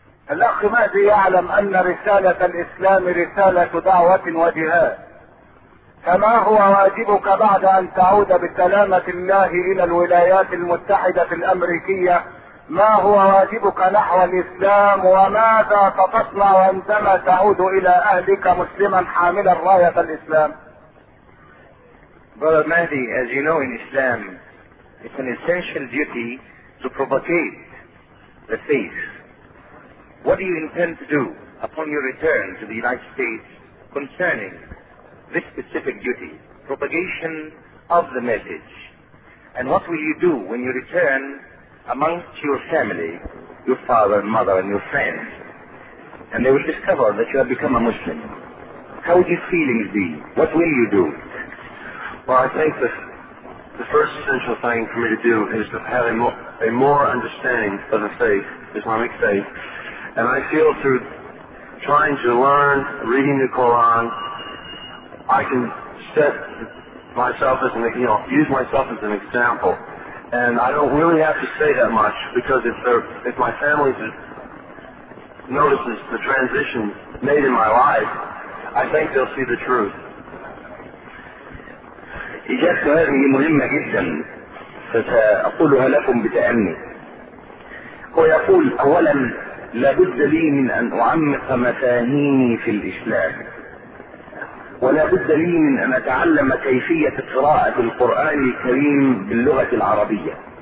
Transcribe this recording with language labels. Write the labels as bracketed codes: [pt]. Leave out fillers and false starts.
[ar] الأخ مهدي يعلم أن رسالة الإسلام رسالة دعوة وجهاد، فما هو واجبك بعد أن تعود بسلامة الله إلى الولايات المتحدة الأمريكية؟ ما هو واجبك نحو الإسلام، وماذا تصنع عندما تعود إلى أهلك مسلما حاملا راية الإسلام؟ [en] Brother Mahdi, as you know, in Islam, it's an essential duty to propagate the faith. What do you intend to do upon your return to the United States concerning this specific duty, propagation of the message? And what will you do when you return amongst your family, your father and mother and your friends, and they will discover that you have become a Muslim? How would your feelings be? What will you do? Well, I think that the first essential thing for me to do is to have a more understanding of the faith, Islamic faith, and I feel through trying to learn, reading the Quran, I can set myself as use myself as an example, and I don't really have to say that much, because if my family notices the transition made in my life, I think they'll see the truth. [ar] إجابة هذه مهمة جدا، فسأقولها لكم بتأني. هو يقول: أولا لابد لي من أن أعمق مفاهيمي في الإسلام، ولا بد لي من أن أتعلم كيفية قراءة القرآن الكريم باللغة العربية.